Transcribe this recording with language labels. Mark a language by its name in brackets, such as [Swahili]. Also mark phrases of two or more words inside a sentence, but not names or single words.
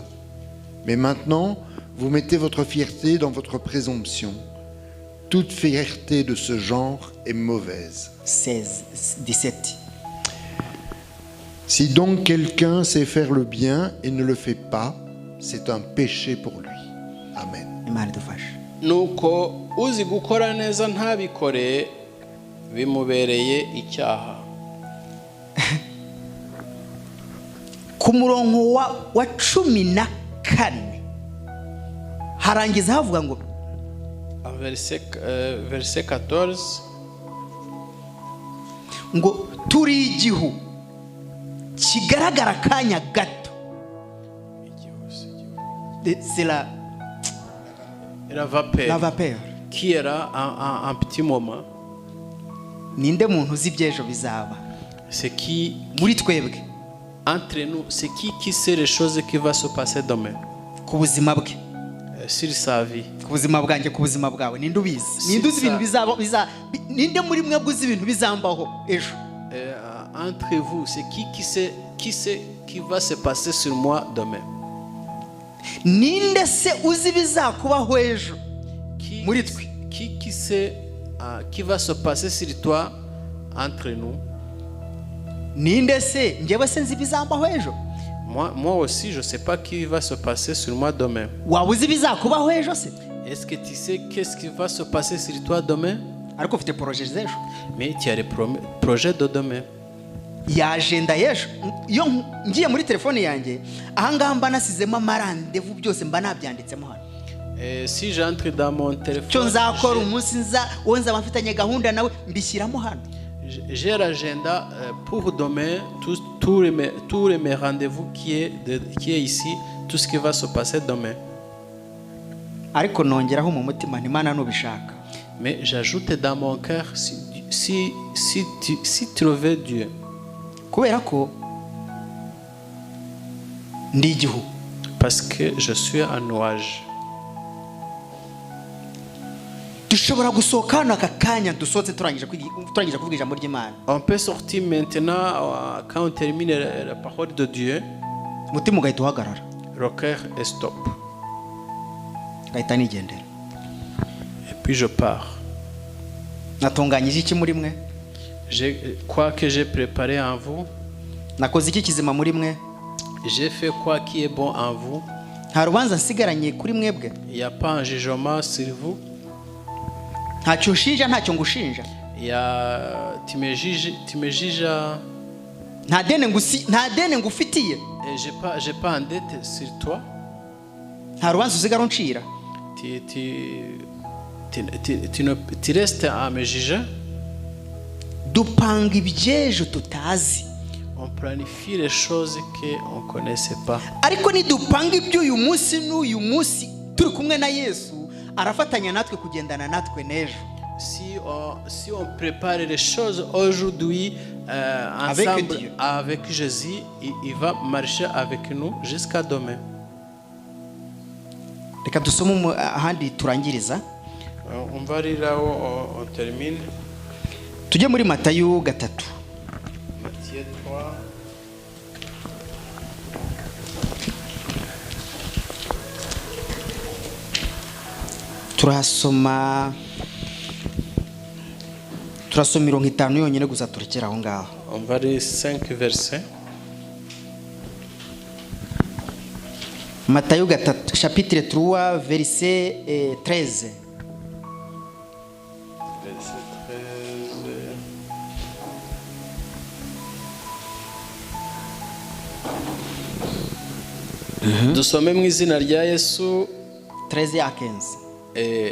[French] Mais maintenant, vous mettez votre fierté dans votre présomption. Toute fierté de ce genre est mauvaise. 17. Si donc quelqu'un sait faire le bien et ne le fait pas, c'est un péché pour lui. Amen. [Kinyarwanda] Imana idufashe. nuko uzi gukora neza ntabikore bimubereye icyaha. Ku murongo wa 14 harangiza havuga ngo [French] verset 14 [Kinyarwanda] ngo turi igihu kigaragara kanya gato. [French] C'est la vapeur. Qui era un petit moment. [Kinyarwanda] Ninde muntu uzi ibyejo bizaba? [French] C'est qui [Kinyarwanda] Muri twebwe. [French] Entre nous, c'est qui sait les choses qui va se passer demain. [Kinyarwanda] Ku buzima bwe. [French] Sur sa vie. [Kinyarwanda] Ku buzima bwanjye, ku buzima bwawe, ninde ubizi? Ninde uzi ibintu bizaba? Ninde muri mwebwe uzi ibintu bizambaho ejo? [French] Entre vous, c'est qui sait qui va se passer sur moi demain. [Kinyarwanda] Ninde se uzi bizakubaho ejo? Muri twe. [French] Qui sait qui va se passer sur toi entre nous? [Kinyarwanda] Ninde se njyewe se nzi bizambaho ejo? [French] Moi aussi, je ne sais pas qui va se passer sur moi demain. [Kinyarwanda] Waba uzi bizakubaho ejo se? [French] Est-ce que tu sais qu'est-ce qui va se passer sur toi demain? [Kinyarwanda] Ariko ufite projet z'ejo. [French] Mais tu as les projets de demain. [Kinyarwanda] Ya agenda y'ejo. Iyo ngiye muri telefone yanjye, ahangaha mba nasizemo amarandevu byose mba nabyanditsemo hano. [French] Si j'entre dans mon téléphone, [Kinyarwanda] cyo nzakora umunsi wonza bafitanye gahunda nawe mbishyiramo hano. [French] J'ai l'agenda pour demain, tous mes rendez-vous qui est ici, tout ce qui va se passer demain. [Kinyarwanda] Ariko nongeraho mu mutima n'Imana nubishaka. [French] Mais j'ajoute dans mon cœur si tu le veux Dieu. [Kinyarwanda] Kubera ko ndi igihu. [French] Parce que je suis un nuage. [Kinyarwanda] Dushobora gusohoka hano aka kanya dusohotse turangije kuvuga ijambo ry'Imana. [French] On peut sortir maintenant quand on termine la parole de Dieu. [Kinyarwanda] Mutima ugahita uhagarara. [French] Le cœur est stop. [Kinyarwanda] Gahita nigendera. [French] Et puis je pars. [Kinyarwanda] Natunganyije iki muri mwe? [French] Quoi que j'ai préparé en vous. [Kinyarwanda] Nakoze iki kizima muri mwe? [French] J'ai fait quoi qui est bon en vous. [Kinyarwanda] Nta rubanza nsigaranye kuri mwebwe. [French] Il n'y a pas un jugement sur vous. [Kinyarwanda] Ntacyo nshinja, ntacyo ngushinja. [French] Tu me juges. [Kinyarwanda] Nta dene ngufitiye. [French] J'ai pas en dette sur toi. [Kinyarwanda] Nta rubanza usigara uncira. [French] Tu restes à me juger. [Kinyarwanda] Dupanga ibyejo tutazi. [French] On planifie les choses qu'on ne connaissait pas. [Kinyarwanda] Ariko nidupanga iby'uyu munsi n'uyu munsi turi kumwe na Yesu, arafatanya natwe kugendana natwe n'ejo. [French] Si on prépare les choses aujourd'hui ensemble avec Jésus, il va marcher avec nous jusqu'à demain. [Kinyarwanda] Reka dusome ahandi turangiriza. [French] On va lire là où on termine. [Kinyarwanda] Tujye muri Matayo 3. [French] Matthieu 3. [Kinyarwanda] Turasoma 5 yonyine gusa turekera aho ngaho. [French] On va lire 5 versets. Matayo 3 chapitre 3 verset 13. [Kinyarwanda] Dusome mu izina rya Yesu. [French] 13 à 15.